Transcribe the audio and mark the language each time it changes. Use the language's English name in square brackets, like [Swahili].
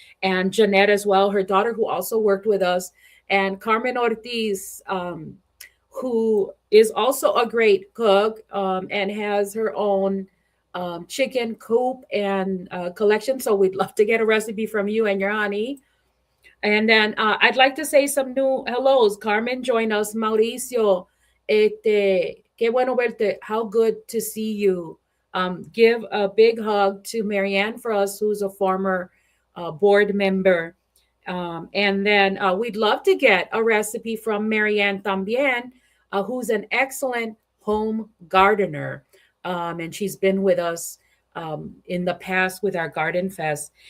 [English] And Jeanette as well, her daughter, who also worked with us, and Carmen Ortiz, who is also a great cook and has her own chicken coop and collection. So we'd love to get a recipe from you and your honey. And then I'd like to say some new hellos. Carmen, join us. [Spanish] Mauricio, qué bueno verte. [English] How good to see you. Give a big hug to Marianne for us, who's a former board member. And then we'd love to get a recipe from Marianne también, who's an excellent home gardener. And she's been with us in the past with our Garden Fest.